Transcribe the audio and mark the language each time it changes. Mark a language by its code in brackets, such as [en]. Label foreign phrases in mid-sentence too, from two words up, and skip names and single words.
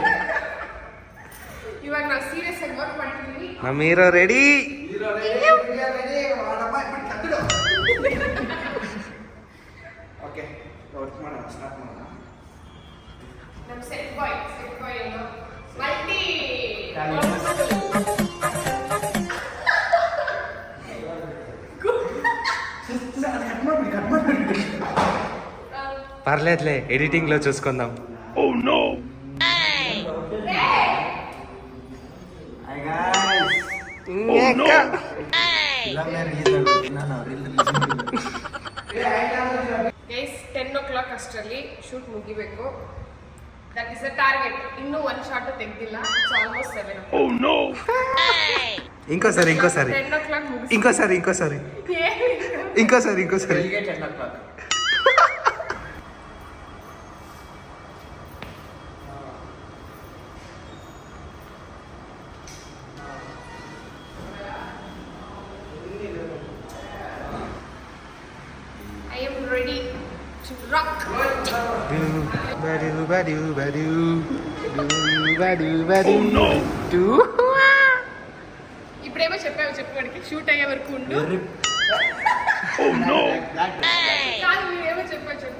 [kn] ಇವಾಗ ನಾವು ಸೀರಿಯಸ್ ಆಗಿ ವರ್ಕ್ ಮಾಡ್ತಿದ್ದೀವಿ. ನಮ್ಮ ಹೀರೋ ರೆಡಿ. ಓಕೆ ವರ್ಕ್ ಮಾಡೋಣ, ಸ್ಟಾರ್ಟ್ ಮಾಡೋಣ. ನಮ್ಮ [en] set boy [kn] ಏನು ಮಲ್ಟಿ [te] పర్లేదులే ఎడిటింగ్ లో చూసుకుందాం. [en] Oh no [kn] ಗೈಸ್ 10 o'clock ಅಷ್ಟರಲ್ಲಿ ಶೂಟ್ ಮುಗಿಬೇಕು. [en] That is the target. [kn] ಇನ್ನೂ ಒಂದು ಶಾಟ್ ತೆಗೆದಿಲ್ಲ. [en] It's almost 7 o'clock. Oh no ఇంకోసారి [kn] 10 o'clock ಮುಗಿಸಿ [te] ఇంకోసారి 10 o'clock. [en] I am ready to rock. [te] ఇప్పుడేమో చెప్పు వాడికి షూట్ అయ్యే వరకు ఉండు. కాదు మీరేమో చెప్పు